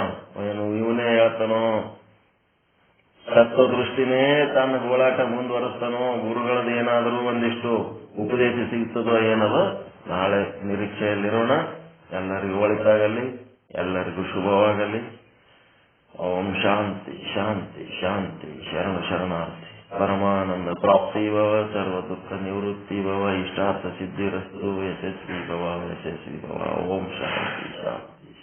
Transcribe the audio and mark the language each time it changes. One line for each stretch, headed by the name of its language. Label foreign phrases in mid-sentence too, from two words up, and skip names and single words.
Kannada: ಏನು ಇವನೇ ಹೇಳ್ತಾನೋ, ತತ್ವದೃಷ್ಟಿನೇ ತನ್ನ ಗೋಳಾಟ ಮುಂದುವರೆಸ್ತಾನೋ, ಗುರುಗಳದ್ದು ಏನಾದರೂ ಒಂದಿಷ್ಟು ಉಪದೇಶ ಸಿಗ್ತದೋ ಏನದೋ ನಾಳೆ ನಿರೀಕ್ಷೆಯಲ್ಲಿರೋಣ. ಎಲ್ಲರಿಗೂ ಒಳಿತಾಗಲಿ, ಎಲ್ಲರಿಗೂ ಶುಭವಾಗಲಿ.
Sanskrit: ಓಂ ಶಾಂತಿ ಶಾಂತಿ ಶಾಂತಿ. ಶರಣಾರ್ಥಿ. परमानंद प्राप्ति भव, सर्व दुख निवृत्ति भव, इष्टार्थ सिद्धिरस्तु, यशस्वी भव, यशस्वी भव। ओम शांति शांति।